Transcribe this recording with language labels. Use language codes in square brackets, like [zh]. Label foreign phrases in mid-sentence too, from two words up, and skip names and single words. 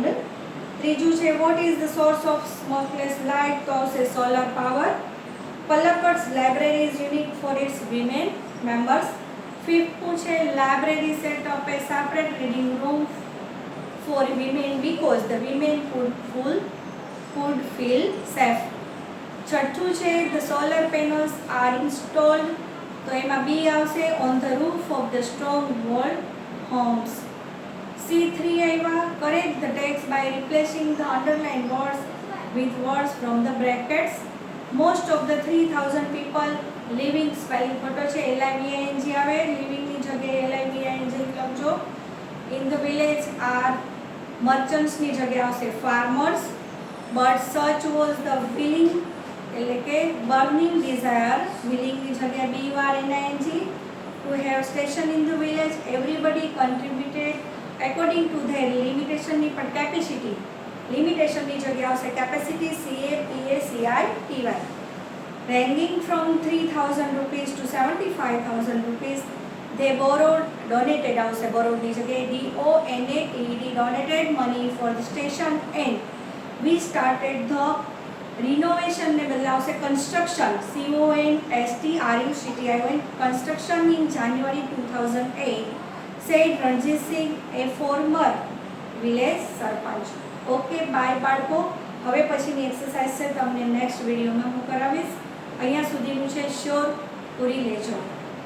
[gu] ત્રીજું છે [en] what is the source of smokeless light, [gu] તો આવશે [en] solar power. Palakkad's library is unique for its women members. [gu] ફિફ્થનું છે [en] library set up a separate reading room for women because the women could feel safe. [gu] છઠ્ઠું છે [en] the solar panels are installed, [gu] તો એમાં બી આવશે [en] on the roof of the strong walled homes. C3 આવ્યા correct the text by replacing the underlined words with words from the brackets. Most of the 3000 people living spelling [gu] ખોટો છે, [en] living આવે, living [gu] ની જગ્યાએ [en] living લખજો. In the village are merchants [gu] ની જગ્યાએ આવશે [en] farmers, but such was the willing [gu] એટલે કે [en] burning desire, willing [gu] ની જગ્યાએ [en] BURNING, to have station in the village. Everybody contributed according to their limitation [gu] ની પણ [en] capacity, limitation [gu] ની જગ્યાએ આવશે [en] capacity CAPACITY. Ranging from 3000 rupees to 75,000 rupees, they borrowed, donated આવશે, borrowed [gu] ની જગ્યાએ [en] DONATED, donated money for the station, and we started the renovation [gu] ને બદલે આવશે [en] construction, CONSTRUCTION, construction in January 2008, said Ranjit Singh, a former village સરપંચ. ok, bye [gu] બાળકો. હવે પછીની એક્સરસાઇઝ છે તમને નેક્સ્ટ વિડીયોમાં હું કરાવીશ. અહીંયા સુધીનું છે શ્યોર, પૂરી લેજો.